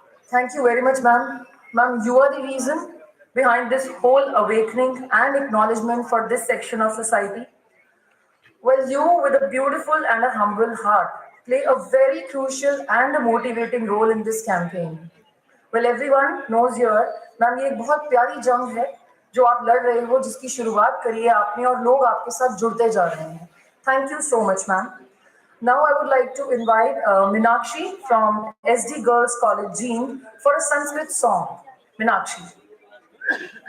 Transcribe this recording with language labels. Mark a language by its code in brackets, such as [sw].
[en] Thank you very much, ma'am. Ma'am, you are the reason behind this whole awakening and acknowledgement for this section of society. Well, you, with a beautiful and a humble heart, play a very crucial and a motivating role in this campaign. Well, everyone knows here, [hi] ma'am ये एक बहुत प्यारी जंग है जो आप लड़ रहे हो, जिसकी शुरुआत करी है आपने और लोग आपके साथ जुड़ते जा रहे हैं. [en] Thank you so much, ma'am. Now I would like to invite Minakshi from SD Girls College, Jean, for a Sanskrit song. Minakshi.